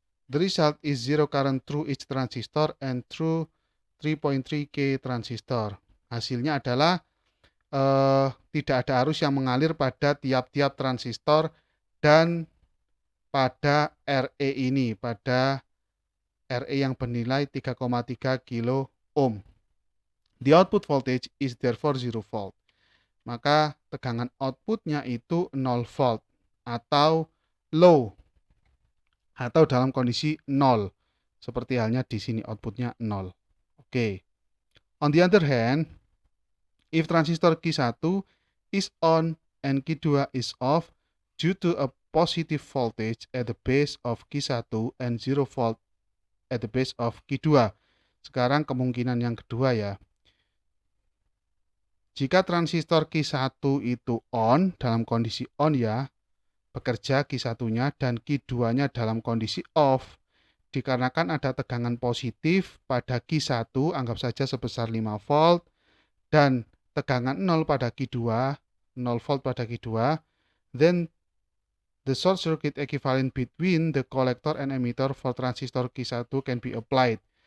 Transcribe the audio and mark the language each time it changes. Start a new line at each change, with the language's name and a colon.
English: The result is zero current through each transistor and through 3.3K transistor.
Indonesian: Hasilnya adalah tidak ada arus yang mengalir pada tiap-tiap transistor dan pada RE ini, pada RE yang bernilai 3,3 kilo ohm.
English: The output voltage is therefore 0 volt.
Indonesian: Maka tegangan outputnya itu 0 volt atau low, atau dalam kondisi 0. Seperti halnya di sini outputnya 0. Oke.
English: On the other hand, if transistor Q1 is on and Q2 is off due to a positive voltage at the base of Q1 and 0 volt at the base of Q2.
Indonesian: Sekarang kemungkinan yang kedua ya. Jika transistor Q1 itu on, dalam kondisi on ya, bekerja Q1-nya, dan Q2-nya dalam kondisi off, dikarenakan ada tegangan positif pada Q1, anggap saja sebesar 5 volt, dan tegangan 0 pada Q2, 0 volt pada Q2,
English: then the short circuit equivalent between the collector and emitter for transistor Q1 can be applied.